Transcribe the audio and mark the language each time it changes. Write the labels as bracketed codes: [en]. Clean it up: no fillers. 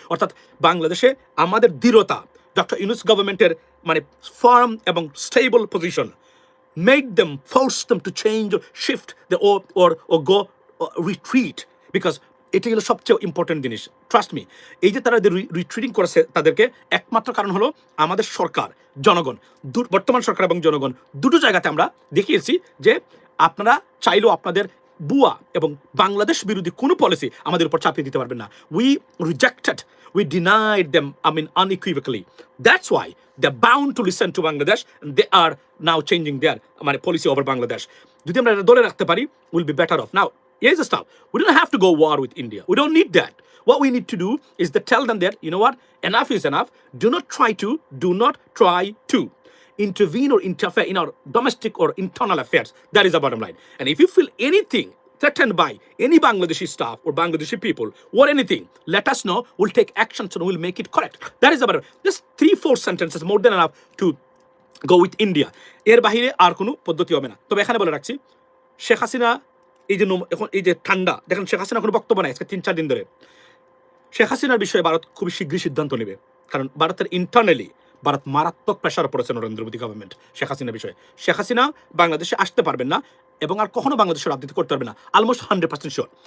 [bn] অর্থাৎ বাংলাদেশে আমাদের দৃঢ়তা, ডক্টর ইউনূস গভর্নমেন্টের মানে ফার্ম এবং stable position [en] made them, forced them to change or shift the or go retreat, because [bn] এটা হলো সবচেয়ে ইম্পর্টেন্ট জিনিস। ট্রাস্ট মি, এই যে তারা রিট্রিটিং করেছে, তাদেরকে একমাত্র কারণ হলো আমাদের সরকার, জনগণ, বর্তমান সরকার এবং জনগণ দুটো জায়গাতে আমরা দেখিয়েছি যে আপনারা চাইলেও আপনাদের বুয়া এবং বাংলাদেশ বিরোধী কোনো পলিসি আমাদের উপর চাপিয়ে দিতে পারবেন না। [en] We rejected, we denied them, unequivocally. That's why they're bound to listen to Bangladesh, and they are now changing their policy over Bangladesh. [bn] যদি আমরা এটা ধরে রাখতে পারি, [en] we'll be better off. Now, here's the stuff. We don't have to go war with India. We don't need that. What we need to do is to tell them that, you know what, enough is enough. Do not try to intervene or interfere in our domestic or internal affairs. That is the bottom line. And if you feel anything threatened by any Bangladeshi staff or Bangladeshi people or anything, let us know. We'll take action and we'll make it correct. That is the bottom. Just 3-4 sentences, more than enough to go with India. [bn] এর বাহিরে আর কোনো পদ্ধতি হবে না। তবে এখানে বলে রাখছি, শেখ হাসিনা এখন এই যে ঠান্ডা, দেখেন শেখ হাসিনা কোনো বক্তব্য নাই আজকে 3-4 দিন ধরে। শেখ হাসিনার বিষয়ে ভারত খুবই শীঘ্রই সিদ্ধান্ত নেবে, কারণ ভারতের ইন্টারনালি ভারত মারাত্মক প্রেশার পড়েছে নরেন্দ্র মোদী গভর্নমেন্ট শেখ হাসিনার বিষয়ে। শেখ হাসিনা বাংলাদেশে আসতে পারবেন না এবং আর কখনো বাংলাদেশের রাজনীতি করতে পারবে না, [en] Almost 100% sure.